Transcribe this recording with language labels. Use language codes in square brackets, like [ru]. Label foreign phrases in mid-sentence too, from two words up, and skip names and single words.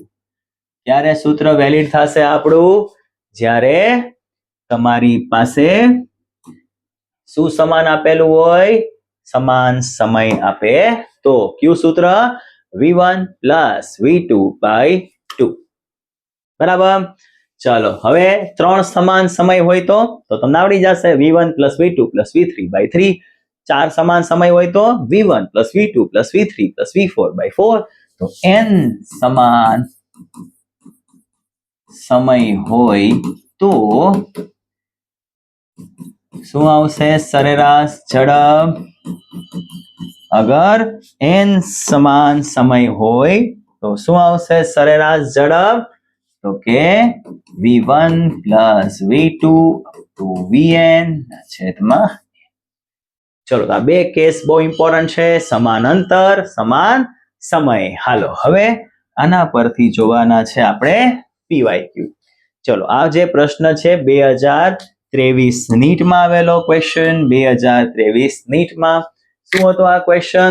[gu] ક્યારે સૂત્ર વેલિડ થશે આપણું? જ્યારે તમારી પાસે શું સમાન આપેલું હોય? સમાન સમય આપે તો. કયું સૂત્ર? [en] v1 plus v2/2. [gu] બરાબર. ચાલો હવે 3 સમાન સમય હોય તો તમને આવડી જશે [en] v1 plus v2 plus v3/3. [gu] 4 સમાન સમય હોય તો [en] v1 plus v2 plus v3 plus v4/4. [gu] તો n સમાન સમય હોય તો શું આવશે? સરેરાશ ઝડપ. અગર n સમાન સમય હોય તો શું આવશે સરેરાશ ઝડપ? તો કે [en] v1 plus v2 to vn [gu] છેદમાં. ચલો આ 2 કેસ બહુ ઇમ્પોર્ટન્ટ છે. સમાન અંતર, સમાન સમય. હાલો હવે આના પરથી જોવાના છે આપણે PYQ. ચલો આ જે પ્રશ્ન છે 2023 નીટમાં આવેલો ક્વેશ્ચન 2023 નીટમાં શું હતો આ ક્વેશ્ચન?